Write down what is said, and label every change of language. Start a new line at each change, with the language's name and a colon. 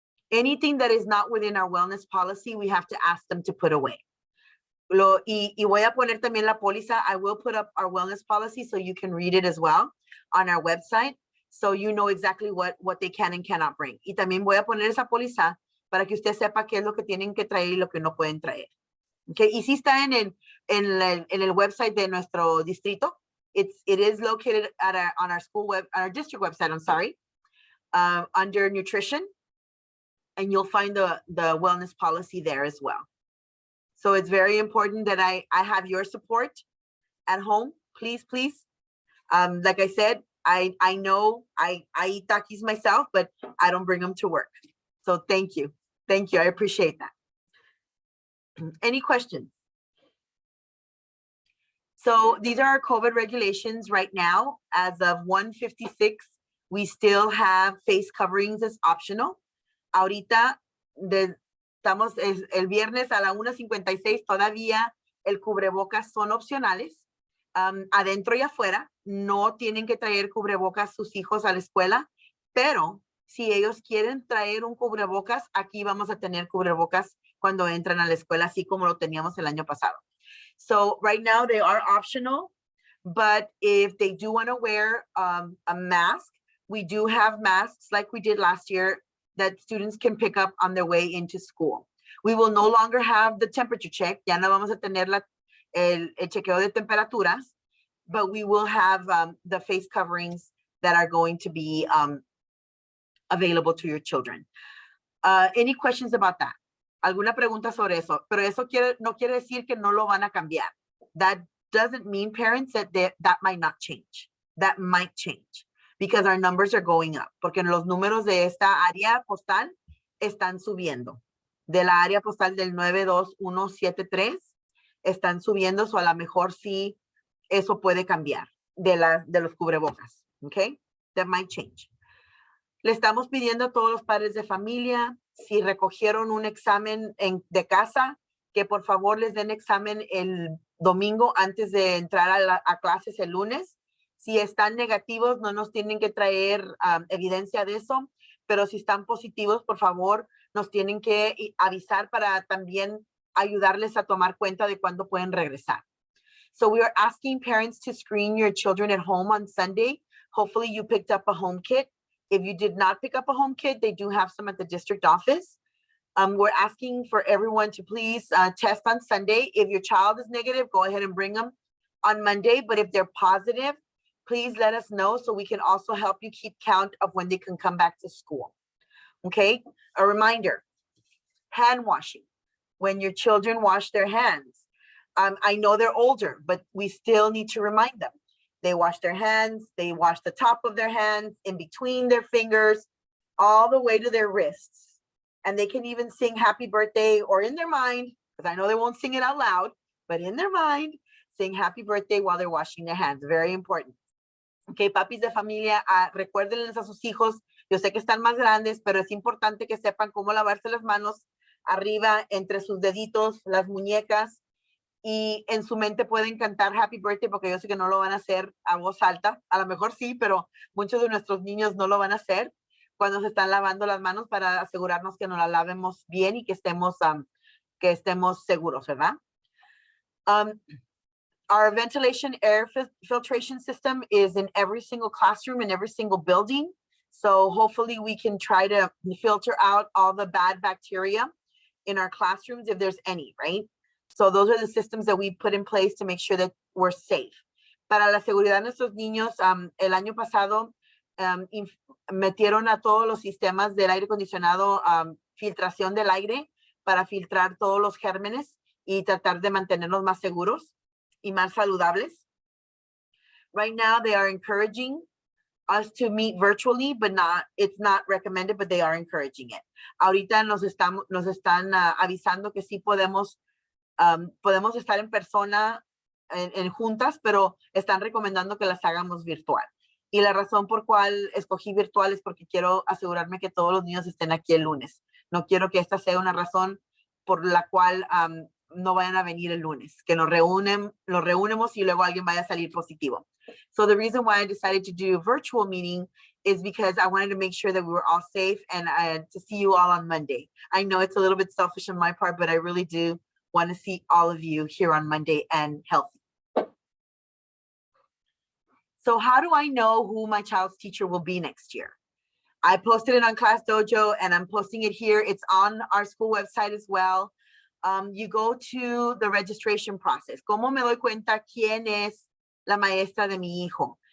English: Anything that is not within our wellness policy, we have to ask them to put away.
Spanish: Y voy a poner también la póliza.
English: I will put up our wellness policy so you can read it as well on our website. So you know exactly what they can and cannot bring.
Spanish: Y también voy a poner esa póliza para que usted sepa qué es lo que tienen que traer y lo que no pueden traer. Okay, y sí está en el website de nuestro distrito.
English: It is located on our school on our district website, I'm sorry, under nutrition, and you'll find the wellness policy there as well. So it's very important that I have your support at home, please. Like I said, I know I eat Takis myself, but I don't bring them to work. So thank you. I appreciate that. Any questions? So these are our COVID regulations right now. As of 1:56, we still have face coverings as optional.
Spanish: Ahorita, estamos el viernes a la 1:56, todavía el cubrebocas son opcionales. Adentro y afuera, no tienen que traer cubrebocas sus hijos a la escuela, pero si ellos quieren traer un cubrebocas, aquí vamos a tener cubrebocas cuando entran a la escuela, así como lo teníamos el año pasado.
English: So right now they are optional, but if they do want to wear a mask, we do have masks like we did last year that students can pick up on their way into school. We will no longer have the temperature check.
Spanish: Ya no vamos a tener el chequeo de temperaturas,
English: but we will have the face coverings that are going to be available to your children. Any questions about that?
Spanish: ¿Alguna pregunta sobre eso? Pero eso no quiere decir que no lo van a cambiar.
English: That doesn't mean, parents, that might not change. That might change because our numbers are going up.
Spanish: Porque los números de esta área postal están subiendo. De la área postal del 92173 están subiendo, o a lo mejor sí eso puede cambiar de los cubrebocas. Okay?
English: That might change.
Spanish: Le estamos pidiendo a todos los padres de familia, si recogieron un examen de casa, que por favor les den examen el domingo antes de entrar a clases el lunes. Si están negativos, no nos tienen que traer evidencia de eso, pero si están positivos, por favor, nos tienen que avisar para también ayudarles a tomar cuenta de cuándo pueden regresar.
English: So we are asking parents to screen your children at home on Sunday. Hopefully you picked up a home kit. If you did not pick up a home kit, they do have some at the district office. We're asking for everyone to please test on Sunday. If your child is negative, go ahead and bring them on Monday. But if they're positive, please let us know so we can also help you keep count of when they can come back to school. Okay, a reminder, hand washing. When your children wash their hands. I know they're older, but we still need to remind them. They wash their hands, they wash the top of their hands, in between their fingers, all the way to their wrists. And they can even sing happy birthday or in their mind, because I know they won't sing it out loud, but in their mind, sing happy birthday while they're washing their hands. Very important.
Spanish: Okay, papis de familia, recuérdenles a sus hijos, yo sé que están más grandes, pero es importante que sepan cómo lavarse las manos arriba, entre sus deditos, las muñecas, y en su mente pueden cantar happy birthday, porque yo sé que no lo van a hacer a voz alta, a lo mejor sí, pero muchos de nuestros niños no lo van a hacer cuando se están lavando las manos, para asegurarnos que nos las lavemos bien y que estemos seguros, ¿verdad?
English: Our ventilation air filtration system is in every single classroom and every single building. So hopefully we can try to filter out all the bad bacteria in our classrooms if there's any, right? So those are the systems that we put in place to make sure that we're safe.
Spanish: Para la seguridad de nuestros niños, el año pasado metieron a todos los sistemas del aire acondicionado, filtración del aire, para filtrar todos los gérmenes y tratar de mantenernos más seguros y más saludables.
English: Right now, they are encouraging us to meet virtually, but it's not recommended, but they are encouraging it.
Spanish: Ahorita nos están avisando que sí podemos estar en persona, en juntas, pero están recomendando que las hagamos virtual. Y la razón por cual escogí virtual es porque quiero asegurarme que todos los niños estén aquí el lunes. No quiero que esta sea una razón por la cual no vayan a venir el lunes, que los reunemos y luego alguien vaya a salir positivo.
English: So the reason why I decided to do a virtual meeting is because I wanted to make sure that we were all safe and to see you all on Monday. I know it's a little bit selfish on my part, but I really do want to see all of you here on Monday and healthy. So how do I know who my child's teacher will be next year? I posted it on Class Dojo and I'm posting it here. It's on our school website as well. You go to the registration process.
Spanish: ¿Cómo me doy cuenta quién es la maestra de mi hijo?